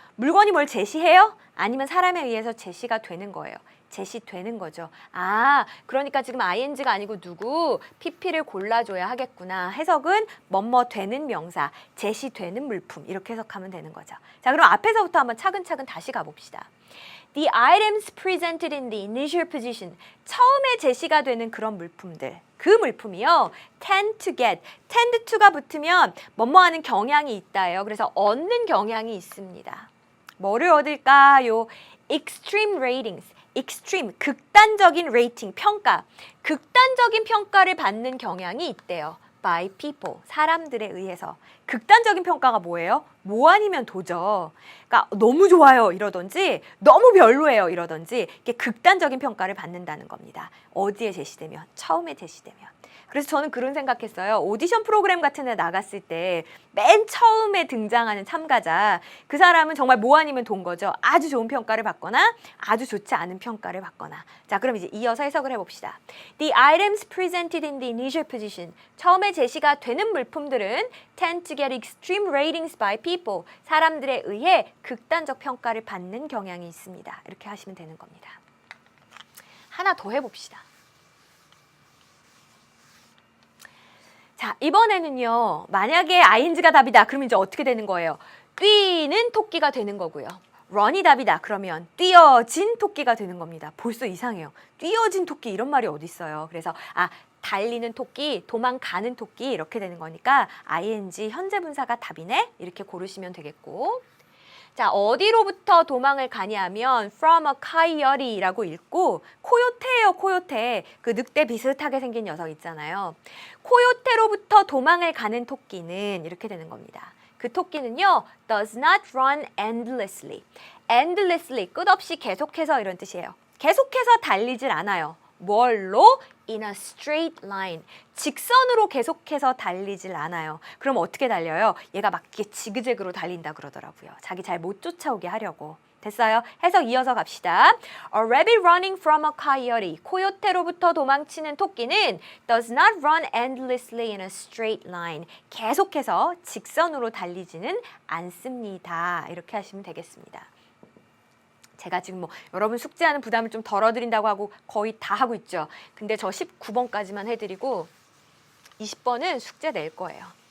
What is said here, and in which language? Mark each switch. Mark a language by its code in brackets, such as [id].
[ko] 물건이 뭘 제시해요? 아니면 사람에 의해서 제시가 되는 거예요. 제시되는 거죠. 아, 그러니까 지금 ing가 아니고 누구? pp를 골라줘야 하겠구나. 해석은 뭐뭐 되는 명사, 제시되는 물품 이렇게 해석하면 되는 거죠. 자, 그럼 앞에서부터 한번 차근차근 다시 가봅시다. [en] The items presented in the initial position, [ko] 처음에 제시가 되는 그런 물품들. 그 물품이요. [en] tend to get, [ko] tend to가 붙으면 뭐뭐 하는 경향이 있다예요. 그래서 얻는 경향이 있습니다. 뭐를 얻을까요? [en] extreme ratings, [ko] extreme, 극단적인 레이팅, 평가. 극단적인 평가를 받는 경향이 있대요. [en] by people, [ko] 사람들에 의해서. 극단적인 평가가 뭐예요? 뭐 아니면 도죠. 그러니까 너무 좋아요 이러든지 너무 별로예요 이러든지 이게 극단적인 평가를 받는다는 겁니다. 어디에 제시되면? 처음에 제시되면. 그래서 저는 그런 생각했어요. 오디션 프로그램 같은 데 나갔을 때 맨 처음에 등장하는 참가자, 그 사람은 정말 뭐 아니면 돈 거죠. 아주 좋은 평가를 받거나 아주 좋지 않은 평가를 받거나. 자, 그럼 이제 이어서 해석을 해봅시다. [en] The items presented in the initial position, [ko] 처음에 제시가 되는 물품들은 [en] tend to get extreme ratings by people, [ko] 사람들에 의해 극단적 평가를 받는 경향이 있습니다. 이렇게 하시면 되는 겁니다. 하나 더 해봅시다. 자, 이번에는요. 만약에 ing가 답이다. 그러면 이제 어떻게 되는 거예요? 뛰는 토끼가 되는 거고요. run이 답이다. 그러면 뛰어진 토끼가 되는 겁니다. 벌써 이상해요. 뛰어진 토끼 이런 말이 어디 있어요. 그래서 달리는 토끼, 도망가는 토끼 이렇게 되는 거니까 ing 현재 분사가 답이네. 이렇게 고르시면 되겠고. 자, 어디로부터 도망을 가냐면 [en] from a coyote [ko] 라고 읽고 코요테예요, 코요테. 그 늑대 비슷하게 생긴 녀석 있잖아요. 코요테로부터 도망을 가는 토끼는 이렇게 되는 겁니다. 그 토끼는요, [en] does not run endlessly. [ko] endlessly, 끝없이 계속해서 이런 뜻이에요. 계속해서 달리질 않아요. 뭘로? [en] In a straight line. [ko] 직선으로 계속해서 달리질 않아요. 그럼 어떻게 달려요? 얘가 막 이렇게 지그재그로 달린다 그러더라고요. 자기 잘 못 쫓아오게 하려고. 됐어요? 해석 이어서 갑시다. [en] A rabbit running from a coyote. [ko] 코요테로부터 도망치는 토끼는 [en] does not run endlessly in a straight line. [ko] 계속해서 직선으로 달리지는 않습니다. 이렇게 하시면 되겠습니다. 제가 지금 뭐 여러분 숙제하는 부담을 좀 덜어드린다고 하고 거의 다 하고 있죠. 근데 저 19번까지만 해드리고 20번은 숙제 낼 거예요.